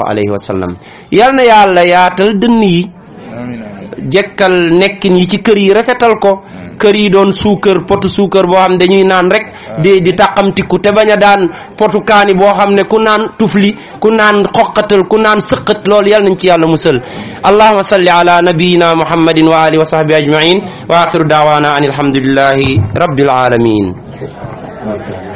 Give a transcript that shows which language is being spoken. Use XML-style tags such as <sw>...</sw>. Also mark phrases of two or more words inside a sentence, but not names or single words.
<ar>عليه وسلم</ar> <wo>yal na yàlla yaatal dënn yi jekkal nekkin yi ci kër yi rafetal ko kër yi doon suukar potu suukar boo xam ne dañuy naan rek di tàqamtiku te bañ a daan potu kaani boo xam ne ku naan tufli ku naan xoqatal ku naan sëqat loolu yal nañ ci yàlla musal</wo> <ar>اللهم صل على نبينا محمد وعلى آله وصحبه أجمعين وآخر دعوانا أن الحمد لله رب العالمين</ar>